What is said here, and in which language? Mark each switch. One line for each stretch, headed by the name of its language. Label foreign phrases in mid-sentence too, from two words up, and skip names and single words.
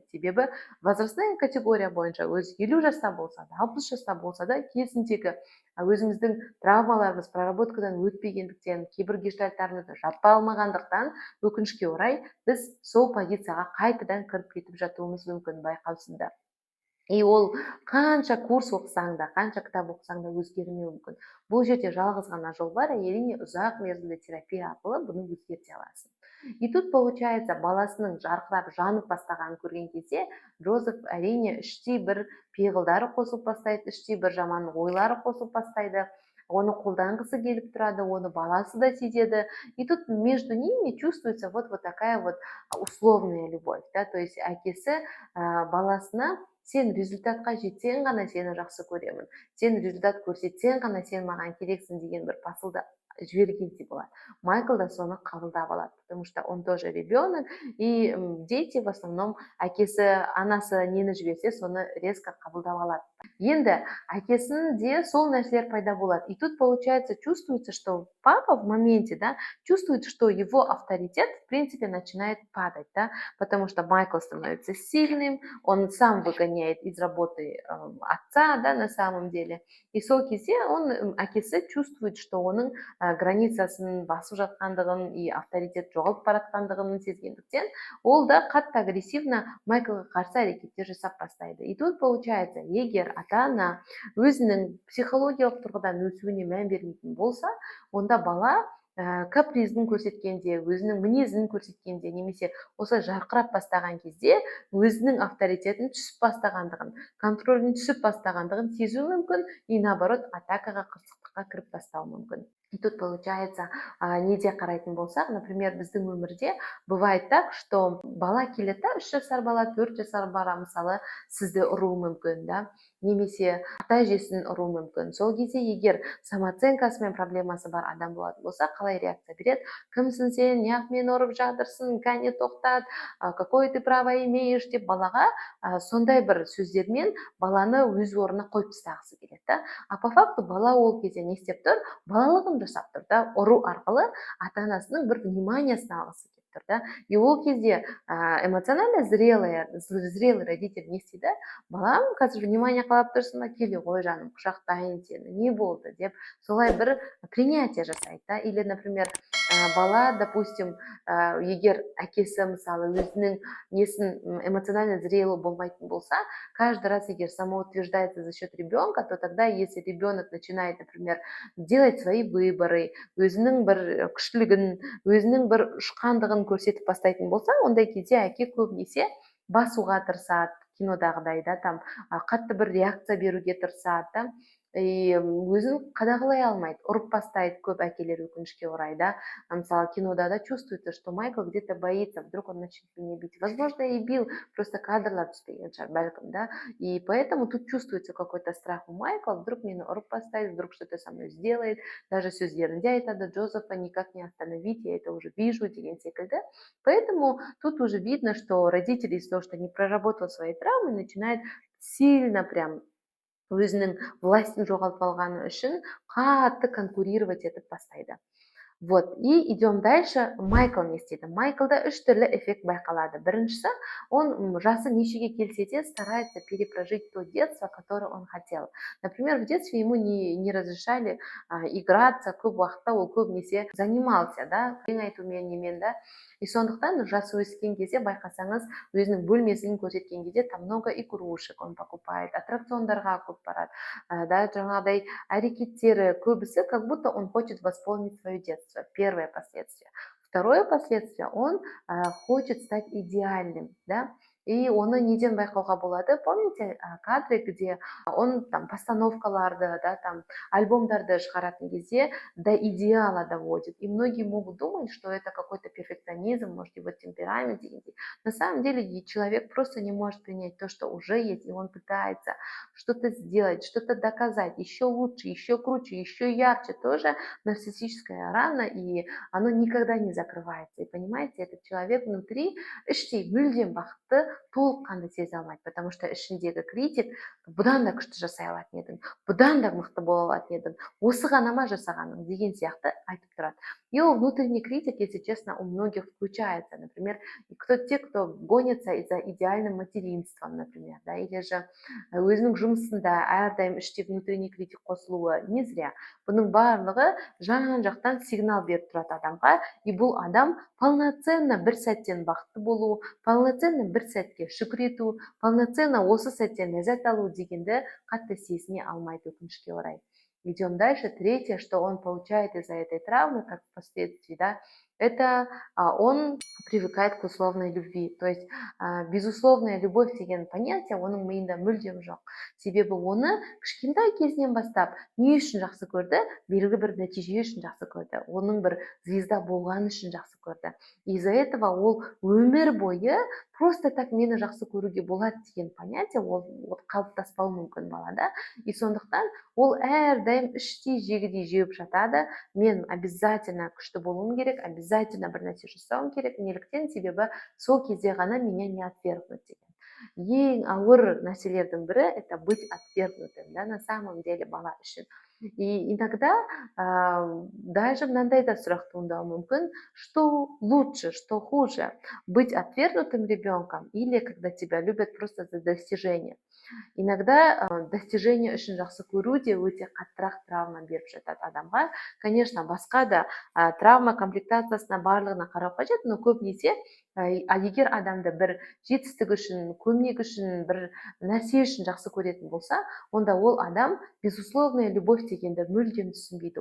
Kazakh: Себебі
Russian: возрастная категория
Kazakh: бойынша өз 50 жаста болса да, 60 жаста болса да, кезіндегі өзіміздің травмаларымыз проработкадан өтпегендіктен, кейбір гештальттарымызды жаппай алмағандықтан, өкінішке орай біз сол позицияға қайтадан кіріп кетіп жатуымыз мүмкін байқаусызда. И ол қанша курс оқысаң да, қанша кітап оқысаң да өзгермеуі мүмкін. Бұл жерде жалғыз ғана жол бар, әрине ұзақ мерзімді терапия арқылы бұны өзгерте аласың.
Russian: И тут получается,
Kazakh: баласының жарқырап жанып бастағанын көрген кезде Джозеф әрине іштей бір пиғылдары қосылып бастайды, іштей бір жаман ойлары қосылып бастайды. Оны қолданғысы келіп тұрады, оны баласы да сезеді.
Russian: И тут между ними чувствуется вот такая вот условная любовь, да, то есть
Kazakh: әкесі баласына сен результатқа жетсең ғана сені жақсы көремін, сен результат көрсетсең ғана сен маған керексің деген бір посылды жібергендей болады. Майкл да соны қабылдап алады,
Russian: потому что он тоже ребенок, и дети в основном
Kazakh: әкесі, анасы нені жіберсе, соны резко қабылдап алады. Енді әкесінде сол нәрселер пайда болады.
Russian: И тут получается, чувствуется, что папа в моменте, да, чувствует, что его авторитет, в принципе, начинает падать, да, потому что Майкл становится сильным, он сам выгоняет из работы отца, да, на самом деле.
Kazakh: И сол кезде он әкесі
Russian: чувствует, что
Kazakh: оның границасын басып жатқандығын и авторитет жоғалып баратқандығын сезгендіктен, ол да қатты агрессивно Майклға қарсы әрекеттер жасап бастайды.
Russian: И тут получается,
Kazakh: егер ата-ана өзінің психологиялық тұрғыдан өсуіне мән бермейтін болса, онда бала капризін көрсеткенде, өзінің мінезін көрсеткенде, немесе осы жарқырап бастаған кезде өзінің авторитетін түсіп бастағандығын, контролін түсіп бастағандығын сезу мүмкін,
Russian: и наоборот
Kazakh: атакаға, қырсықтыққа кіріп бастауы мүмкін.
Russian: И тут получается,
Kazakh: неде қарайтын болсақ, например, біздің өмірде
Russian: бывает так, что
Kazakh: бала келеді, 3 жасар бала, 4 жасар бала мысалы сізді ұруы мүмкін, да, немесе ата әжесін ұруы мүмкін. Сол кезде егер самооценкасымен проблемасы бар адам болатын болса, қалай реакция береді? Кімсің сен, неғып мені ұрып жатырсың, кәне тоқтат,
Russian: какое ты право имеешь
Kazakh: деп балаға сондай бір сөздермен баланы өз орнына қойып тастағысы келеді, да.
Russian: А по факту
Kazakh: бала ол кезде не істеп тұр? Балалығын жасап тұр, да, ұру арқылы ата-анасының бір вниманиясын алғысы келіп тұр, да. И ол кезде
Russian: эмоционально зрелый родитель
Kazakh: не істейді? Балам, қазір внимание қалап тұрсың ба, келе ғой жаным, құшақтайын сені, не болды деп солай бір принятие жасайды, да.
Russian: Или, например, бала, допустим,
Kazakh: егер әкесі мысалы өзінің несін
Russian: эмоционально зрелый
Kazakh: болмайтын болса,
Russian: каждый раз егер самоутверждается за счет ребенка, то тогда, если ребенок начинает, например, делать свои выборы,
Kazakh: өзінің бір күштілігін, өзінің бір ұшқандығын көрсетіп бастайтын болса, ондай кезде әке көбінесе басуға тырысады, кинодағыдай, да, там қатты бір реакция беруге тырысады, да. И өзін қадағалай алмайды, ұрып бастайды көп әкелер, өкінішке орай, да. Мысалы кинода да
Russian: чувствуется, что Майкл где-то боится, вдруг он начнет меня бить. Возможно, и бил, просто
Kazakh: кадрлар түспеген шығар бәлкім, да.
Russian: И поэтому тут чувствуется какой-то страх у Майкла, вдруг
Kazakh: мені ұрып бастайды,
Russian: вдруг что-то со мной сделает, даже
Kazakh: сөздерінде айтады,
Russian: Джозефа никак не остановить, я это уже вижу,
Kazakh: деген секілді.
Russian: Поэтому тут уже видно, что родители из-за того, что не проработал свои травмы, начинают сильно прям
Kazakh: өзінің властін жоғалтып алғаны үшін қатты конкурировать етіп бастайды.
Russian: Вот, и идем дальше. Майкл
Kazakh: не істейді? Майклда үш түрлі эффект байқалады.
Russian: Біріншісі,
Kazakh: он жасы нешеге келсе де
Russian: старается перепрожить то детство, которое он хотел. Например, в детстве ему не разрешали играться,
Kazakh: көп уақытта ол көбінесе занимался, да, айтумен немен, да. И сондықтан жасы өскен кезде байқасаңыз, өзінің бөлмесін көрсеткен кезде
Russian: там много игрушек он покупает,
Kazakh: аттракциондарға көп барады, да, жаңағыдай әрекеттері көбісі,
Russian: как будто он хочет восполнить свое детство. Первое последствие. Второе последствие, он хочет стать идеальным, да, и
Kazakh: оны неден байқауға болады?
Russian: Помните кадры, где он там постановкаларды, да, там
Kazakh: альбомдарды шығаратын кезде
Russian: до идеала доводит. И многие могут думать, что это какой-то перфекционизм, может его темперамент. На самом деле человек просто не может принять то, что уже есть, и он пытается что-то сделать, что-то доказать, еще лучше, еще круче, еще ярче. Тоже нарциссическая рана, и оно никогда не закрывается. И понимаете, этот человек внутри
Kazakh: іштей мүлдем бақытты толыққанды сезе алмайды,
Russian: потому что
Kazakh: ішіндегі критик: бұдан да күшті жасай алатын едің, бұдан да мықты бола алатын едің, осы ғана ма жасағаның деген сияқты айтып тұрады.
Russian: И внутренний критик, если честно, у многих включается. Например, те, кто гонится за идеальным материнством, например, да, или же
Kazakh: өзінің жұмысында әрдайым іште
Russian: внутренний критик қосылуы не зря.
Kazakh: Бұның барлығы жан жақтан сигнал беріп тұрады адамға, и бұл адам полноценно бір сәттен бақытты болу, полноценно бір сәтке шүкір ету, полноценно осы сәттен ләззат алу дегенді қатты сезіне алмайды, өкінішке орай.
Russian: Идем дальше. Третье, что он получает из-за этой травмы, как впоследствии, да, это он привыкает к условной любви. То есть безусловная любовь
Kazakh: деген понятие оның миында мүлдем жоқ. Себебі оны кішкентай кезінен бастап не үшін жақсы көрді? Белгілі бір нәтиже үшін жақсы көрді. Оның бір звезда болғаны үшін жақсы көрді.
Russian: Из-за этого
Kazakh: ол өмір бойы
Russian: просто так
Kazakh: мені жақсы көруге болады деген понятие ол қалыптаспауы мүмкін балада. И сондықтан ол әрдайым іштей жегідей жеуіп жатады. Мен обязательно күшті болуым керек, обязательно бір нәрсе жасауым керек. Неліктен? Себебі сол кезде ғана
Russian: меня не отвергнут
Kazakh: деген. Ең ауыр нәрселердің бірі —
Russian: это быть отвергнутым, да, на самом деле
Kazakh: бала үшін.
Russian: И иногда даже
Kazakh: мынандай да сұрақ туындауы мүмкін:
Russian: что лучше, что хуже, быть отвергнутым ребенком или когда тебя любят просто за достижение? Иногда достижение
Kazakh: үшін жақсы көру де өте қаттырақ травма беріп жатады адамға. Конечно, басқа да травма комплектациясына барлығына қарау қажет, но көбінесе егер адамды бір жетістік үшін, көмек үшін, бір нәрсе үшін жақсы көретін болса, онда ол адам
Russian: безусловная любовь
Kazakh: дегенді мүлдем түсінбейді.